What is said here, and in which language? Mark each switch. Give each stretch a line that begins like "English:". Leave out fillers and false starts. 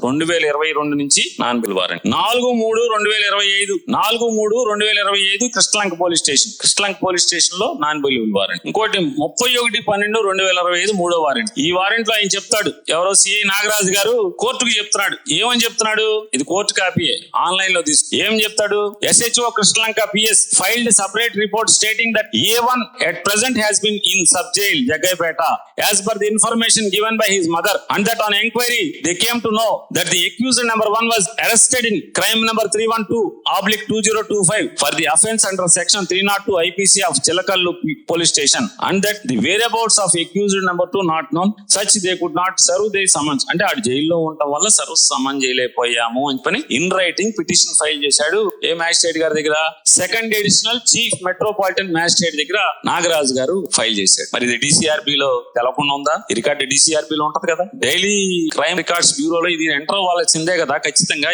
Telugu: 2022 నుంచి non bail warrant. 4/3/2025 Krishnalanka police station లో non bailable warrant. ఇంకోటి 31/12/2025 3వ వారెంట్. ఈ వారెంట్ లో ఆయన చెప్తాడు, ఎవరో సిఐ నాగరాజు గారు కోర్టుకు చెప్తున్నాడు. ఏమని చెప్తున్నాడు? ఇది కోర్టు కాపీయే, ఆన్లైన్ లో తీసుకు. ఏం చెప్తాడు?
English: SHO Krishnalanka PS filed separate report stating that A1 at present has been in sub jail Jagaipeta as per the information given by his mother, and that on enquiry they came to know that the accused number 1 was arrested in crime number 312/2025 for the offence under section 302 IPC of Chilakallu police station, and that the whereabouts of accused number 2 not known, such they could not serve their summons.
Telugu: అంటే ఆడు జైల్లో ఉండటం వల్ల serve సమన్ చేయలేకపోయాము అని పని in writing petition file చేశాడు. ఏ magistrate గారి దగ్గర? Second additional chief metropolitan magistrate దగ్గర నాగరాజు గారు ఫైల్ చేశాడు. మరి ఇది డిసిఆర్బి లో తెలకుండా ఉందా? ఈ రికార్డు డిసిఆర్బి లో ఉంటది కదా. డైలీ క్రైమ్ రికార్డ్స్ బ్యూరోలో ఇది ఎంటర్ అవ్వాల్సిందే కదా ఖచ్చితంగా.